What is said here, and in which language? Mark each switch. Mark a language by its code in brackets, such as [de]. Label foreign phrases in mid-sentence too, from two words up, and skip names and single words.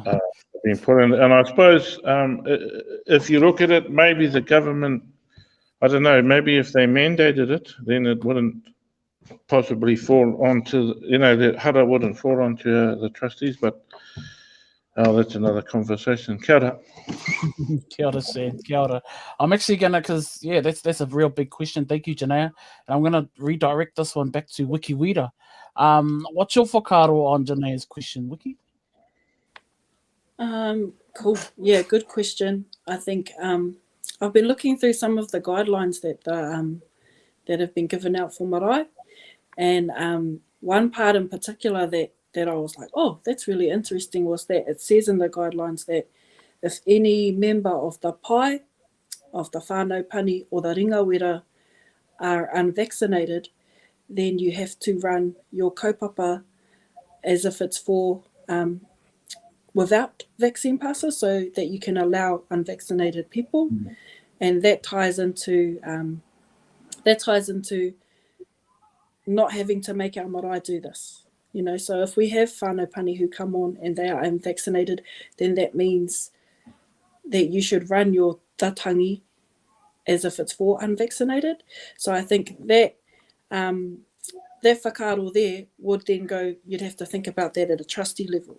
[en] been put in, and I suppose if you look at it, maybe the government, I don't know, maybe if they mandated it, then it wouldn't possibly fall onto, you know, the hara wouldn't fall onto the trustees, but that's another conversation. [mi] Kia ora. Kia ora, Sam. Kia ora. [en] I'm actually going to, because, yeah, that's a real big question. Thank you, Janea. And I'm going to redirect this one back to Wiki Wira. What's your whakaaro on Janea's question, Wiki? Cool. Yeah, good question. I think I've been looking through some of the guidelines that have been given out for marae. And one part in particular that I was like, oh, that's really interesting, was that it says in the guidelines that if any member of the pai, of the [mi] whānau pani [en] or the ringawera are unvaccinated, then you have to run your kaupapa as if it's for without vaccine passes, so that you can allow unvaccinated people. And that ties into that ties into not having to make our marae do this. You know, so if we have [mi] whānau pani [en] who come on and they are unvaccinated, then that means that you should run your tatangi as if it's for unvaccinated. So I think that that whakaaro there would then go, you'd have to think about that at a trustee level.